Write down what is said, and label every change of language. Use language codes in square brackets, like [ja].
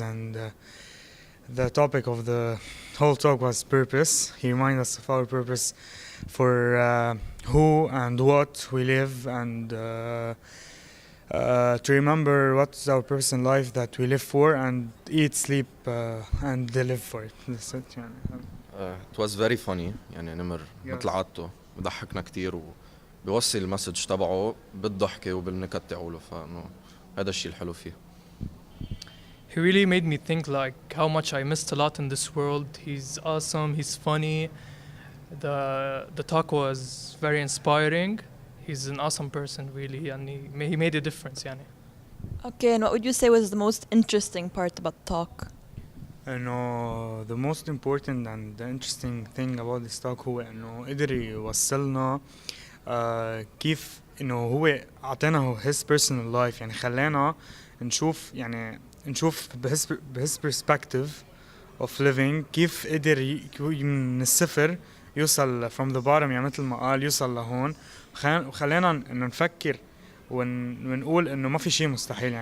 [en] And the topic of the whole talk was purpose. He reminded us of our purpose for who and what we live, and to remember what's our purpose in life that we live for, and eat, sleep, and live for it. That's it. It was very funny. [ar] يعني نمر مثل عادته بضحكنا كتير وبيوصل المسج تبعه بالضحكة وبالنكت تاعوله، فإنه هذا الشيء الحلو فيه. [en] He really made me think like how much I missed a lot in this world. He's awesome. He's funny. The talk was very inspiring. He's an awesome person, really, and he made a difference, يعني. Okay, and what would you say was the most interesting part about the talk? [ar] إنه [en] the most important and the interesting thing about this talk [ar] هو إنه قدر يوصلنا كيف إنه هو أعطانا [en] his personal life، [ar] يعني خلانا نشوف بhis [en] perspective of living [ar] كيف قدر من الصفر يوصل [en] from the bottom، [ar] يعني مثل ما قال يوصل لهون، وخلينا إنه نفكر ونقول إنه ما في شيء مستحيل.